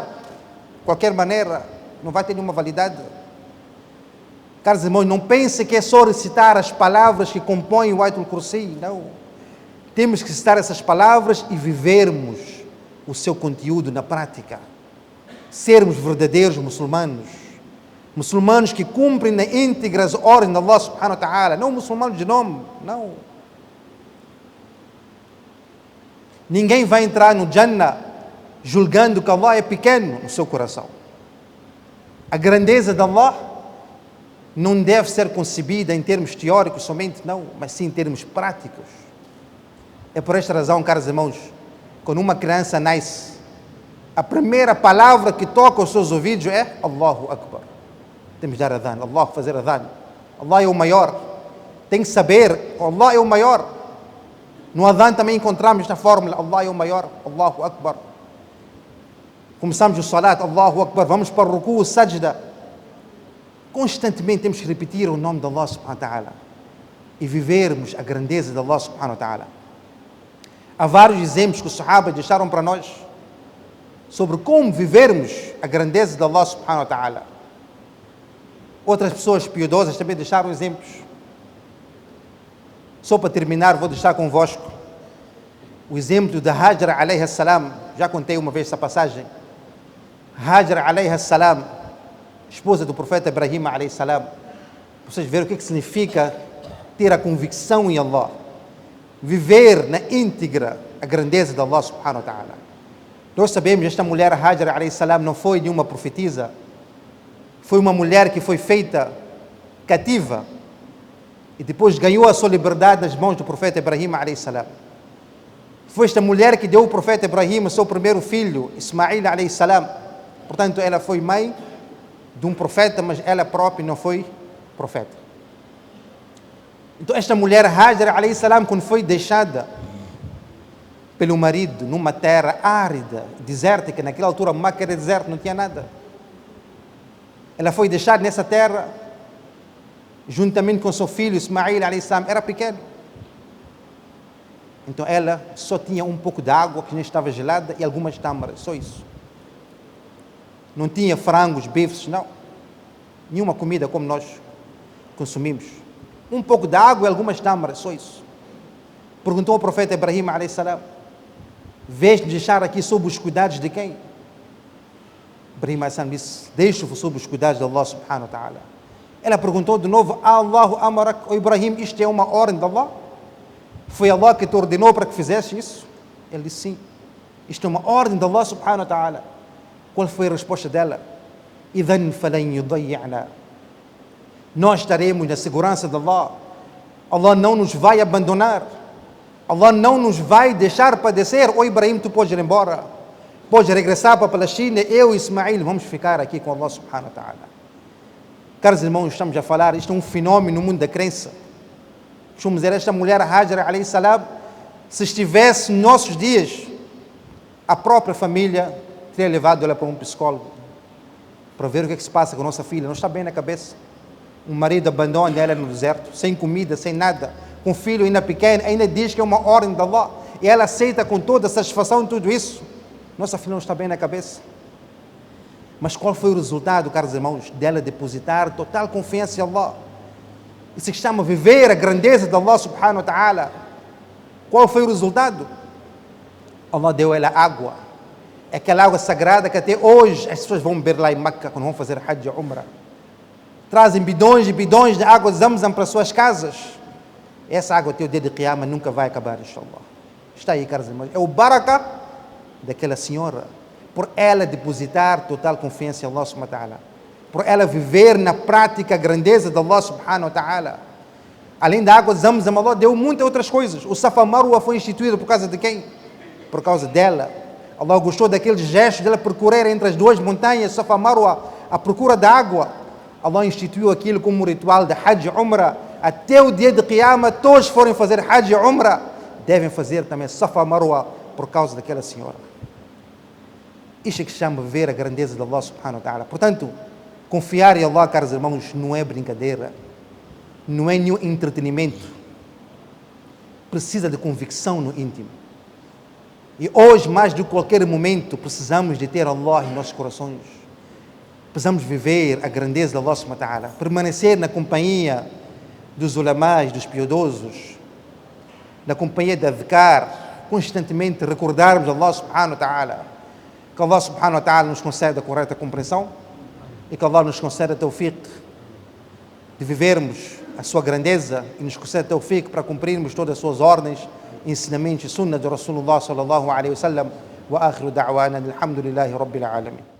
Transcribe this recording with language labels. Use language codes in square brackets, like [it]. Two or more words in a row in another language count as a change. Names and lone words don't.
[pt] De qualquer maneira, não vai ter nenhuma validade. Caros irmãos, não pense que é só recitar as palavras que compõem o Ayatul Kursi. Não. Temos que recitar essas palavras e vivermos o seu conteúdo na prática. Sermos verdadeiros muçulmanos. Muçulmanos que cumprem na íntegra as ordens de Allah [ar] سبحانه وتعالى. [pt] Não muçulmanos de nome, não. Ninguém vai entrar no Jannah julgando que Allah é pequeno no seu coração. A grandeza de Allah não deve ser concebida em termos teóricos somente, não, mas sim em termos práticos. É por esta razão, caros irmãos, quando uma criança nasce, a primeira palavra que toca aos seus ouvidos é [ar] الله أكبر. [pt] Temos de dar adhan, Allah fazer adhan. Allah é o maior. Tem que saber, Allah é o maior. No adhan também encontramos esta fórmula, Allah é o maior, [ar] الله أكبر. [pt] Começamos o salat, [ar] الله أكبر, [pt] vamos para o ruku, o sajda. Constantemente temos que repetir o nome de Allah [ar] سبحانه وتعالى [pt] e vivermos a grandeza de Allah [ar] سبحانه وتعالى. [pt] Há vários exemplos que os sahabas deixaram para nós sobre como vivermos a grandeza de Allah [ar] سبحانه وتعالى. [pt] Outras pessoas piedosas também deixaram exemplos. Só para terminar, vou deixar convosco o exemplo da Hajra [ar] عليه السلام. [pt] Já contei uma vez essa passagem. Hajar [ar] عليه السلام, [pt] esposa do profeta Ibrahim [ar] عليه السلام. [pt] Vocês verem o que significa ter a convicção em Allah, viver na íntegra a grandeza de Allah [ar] سبحانه وتعالى. [pt] Nós sabemos que esta mulher Hajar [ar] عليه السلام [pt] não foi nenhuma profetisa, foi uma mulher que foi feita cativa e depois ganhou a sua liberdade nas mãos do profeta Ibrahim [ar] عليه السلام. [pt] Foi esta mulher que deu ao profeta Ibrahim o seu primeiro filho, Ismail [ar] عليه السلام. [pt] Portanto, ela foi mãe de um profeta, mas ela própria não foi profeta. Então, esta mulher Hajar [ar] عليه السلام, [pt] quando foi deixada pelo marido numa terra árida, desértica, naquela altura Maca era deserto, não tinha nada. Ela foi deixada nessa terra, juntamente com seu filho Ismail [ar] عليه السلام, [pt] era pequeno. Então ela só tinha um pouco de água que nem estava gelada e algumas tâmaras, só isso. Não tinha frangos, bifes, não. Nenhuma comida como nós consumimos. Um pouco de água e algumas tâmaras, só isso. Perguntou ao profeta Ibrahim [ar] عليه السلام: [pt] vês-me deixar aqui sob os cuidados de quem? Ibrahim [ar] عليه السلام [pt] disse: deixo-vos sob os cuidados de Allah [ar] سبحانه وتعالى. [pt] Ela perguntou de novo: [ar] آلله أمرك, oh Ibrahim, [pt] isto é uma ordem de Allah? Foi Allah que te ordenou para que fizesse isso? Ele disse sim. Isto é uma ordem de Allah [ar] سبحانه وتعالى. [pt] Qual foi a resposta dela? [ar] إذن فلن يضيعنا. [pt] Nós estaremos na segurança de Allah. Allah não nos vai abandonar. Allah não nos vai deixar padecer. Oh Ibrahim, tu podes ir embora. Podes regressar para a Palestina. Eu e Ismail vamos ficar aqui com Allah [ar] سبحانه وتعالى. [pt] Caros irmãos, estamos a falar, isto é um fenómeno no mundo da crença. Vamos dizer, esta mulher Hajar [ar] عليه السلام, [pt] se estivesse nos nossos dias, a própria família teria levado ela para um psicólogo para ver o que se passa com a nossa filha. Não está bem na cabeça. Um marido abandona ela no deserto, sem comida, sem nada, com um filho ainda pequeno, ainda diz que é uma ordem de Allah e ela aceita com toda a satisfação tudo isso. Nossa filha não está bem na cabeça. Mas qual foi o resultado, caros irmãos, dela depositar total confiança em Allah? Isso que chama viver a grandeza de Allah [ar] سبحانه وتعالى. [pt] Qual foi o resultado? Allah deu ela água. Aquela água sagrada que até hoje as pessoas vão beber lá em Meca quando vão fazer Hajj e Umrah. Trazem bidões e bidões de água Zamzam para suas casas. Essa água até o dia de Qiyamah nunca vai acabar, inshallah. Está aí, caros irmãos. É o baraka daquela senhora. Por ela depositar total confiança em Allah [ar] سبحانه وتعالى. [pt] Por ela viver na prática a grandeza de Allah [ar] سبحانه وتعالى. [pt] Além da água de Zamzam, Allah deu muitas outras coisas. O Safa Marwa foi instituído por causa de quem? Por causa dela. Allah gostou daqueles gestos dela percorrer entre as duas montanhas, Safa Marwa, à procura da água. Allah instituiu aquilo como um ritual de Hajj e Umrah. Até o dia de Qiyamah, todos forem fazer Hajj e Umrah, devem fazer também Safa Marwa por causa daquela senhora. Isto é que se chama ver a grandeza de Allah [ar] سبحانه وتعالى. [pt] Portanto, confiar em Allah, caros irmãos, não é brincadeira, não é nenhum entretenimento. Precisa de convicção no íntimo. E hoje, mais do que qualquer momento, precisamos de ter Allah em nossos corações. Precisamos viver a grandeza de Allah [ar] سبحانه وتعالى. [pt] Permanecer na companhia dos ulamás, dos piedosos, na companhia de adhkar, constantemente recordarmos Allah [ar] سبحانه وتعالى. [pt] Que Allah [ar] سبحانه وتعالى [pt] nos conceda a correta compreensão e que Allah nos conceda tawfiq de vivermos a sua grandeza e nos conceda tawfiq para cumprirmos todas as suas ordens, ensinamentos e sunnah de [ar] رسول الله صلى الله عليه وسلم. وآخر دعوانا الحمد لله رب العالمين.